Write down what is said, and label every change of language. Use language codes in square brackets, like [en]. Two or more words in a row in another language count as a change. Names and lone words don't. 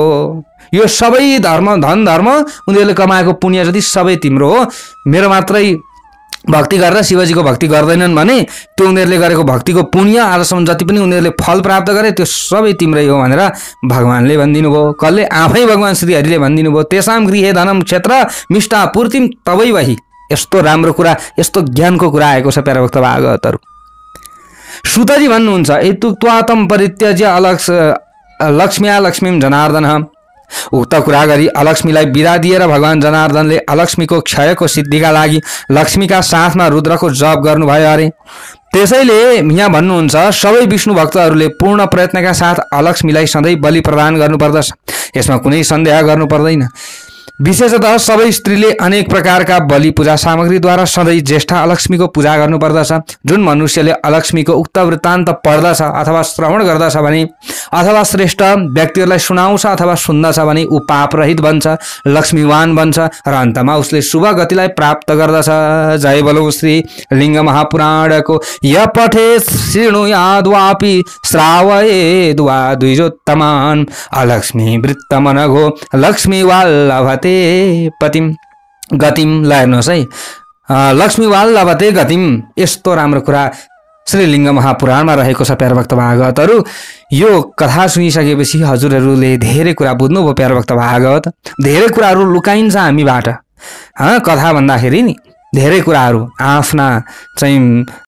[ne] यो सबै धर्म धन धर्म उनीहरूले कमाएको पुण्य जति सबै तिम्रो हो। मेरो मात्रै भक्ति गरेर शिवजीको भक्ति गर्दैनन् भने त्यो उनीहरूले गरेको भक्तिको पुण्य आजसम्म जति पनि उनीहरूले फल प्राप्त गरे त्यो सबै तिम्रै हो भनेर भगवानले भनिदिनु भयो। कसले? आफै भगवान श्रीहरिले भनिदिनु भयो। [sa] तेसाम गृहे धनम क्षेत्र मिष्टापूर्तिम तबै वही। [ne] यस्तो राम्रो कुरा, यस्तो ज्ञानको कुरा आएको छ प्यारा भक्त भागवतहरू। सुतजी भन्नुहुन्छ [sa] एतुक्त्वातम परित्यज्य लक्ष्म्या लक्ष्मीम जनार्दन। [ne] उक्त कुरा गरी अलक्ष्मीलाई बिदा दिएर भगवान जनार्दनले अलक्ष्मीको क्षयको सिद्धिका लागि लक्ष्मीका साथमा रुद्रको जप गर्नुभयो अरे। त्यसैले यहाँ भन्नुहुन्छ सबै विष्णु भक्तहरूले पूर्ण प्रयत्नका साथ अलक्ष्मीलाई सधैँ बलि प्रदान गर्नुपर्दछ। यसमा कुनै सन्देह गर्नु पर्दैन। विशेषतः सबै स्त्रीले अनेक प्रकारका बलि पूजा सामग्रीद्वारा सधैँ ज्येष्ठा अलक्ष्मीको पूजा गर्नुपर्दछ। जुन मनुष्यले अलक्ष्मीको उक्त वृत्तान्त पढ्दछ अथवा श्रवण गर्दछ भने, अथवा श्रेष्ठ व्यक्तिहरूलाई सुनाउँछ अथवा सुन्दछ भने ऊ पापरहित बन्छ, लक्ष्मीवान बन्छ र अन्तमा उसले शुभ गतिलाई प्राप्त गर्दछ। जय बोलो श्री लिङ्ग महापुराणको। [sa] य पठे शृणुयाद्वापि श्रावयेद्वा द्विजोत्तमान् अलक्ष्मी वृत्तमनघो लक्ष्मी वाल्लभते पतिम गतिम। [ne] ल हेर्नुहोस् है, [sa] लक्ष्मी वाल्लभते गतिम। [ne] यस्तो राम्रो कुरा श्रीलिङ्ग महापुराणमा रहेको छ प्यारा भक्त भागवतहरू। यो कथा सुनिसकेपछि हजुरहरूले धेरै कुरा बुझ्नुभयो प्यारा भक्त भागवत। धेरै कुराहरू लुकाइन्छ हामीबाट कथा भन्दाखेरि नि, धेरै कुराहरू आफ्ना चाहिँ